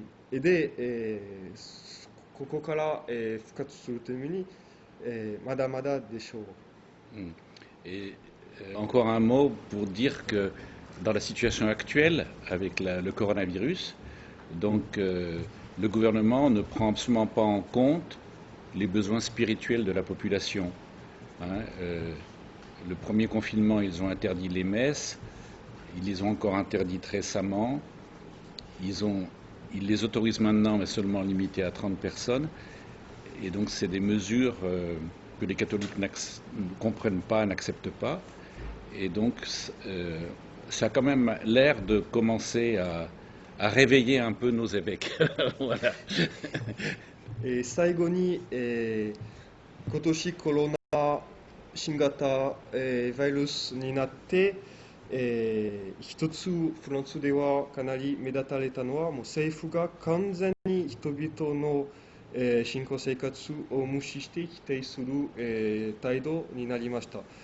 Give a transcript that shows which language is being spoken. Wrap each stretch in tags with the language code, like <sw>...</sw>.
<ja>で、ここから復活するためにまだまだでしょう。</ja> <fr>Et encore un mot pour dire que dans la situation actuelle avec le coronavirus, donc le gouvernement ne prend absolument pas en compte les besoins spirituels de la population. Hein, le premier confinement, ils ont interdit les messes, ils les ont encore interdites récemment, ils les autorisent maintenant, mais seulement limitées à 30 personnes. Et donc, c'est des mesures que les catholiques ne comprennent pas, n'acceptent pas. Et donc, ça a quand même l'air de commencer à réveiller un peu nos évêques. Voilà.</fr> <ja>最後に、今年コロナ新型、ウイルスになって、一つフランスではかなり目立たれたのは、もう政府が完全に人々の、信仰生活を無視して否定する、態度になりました。</ja>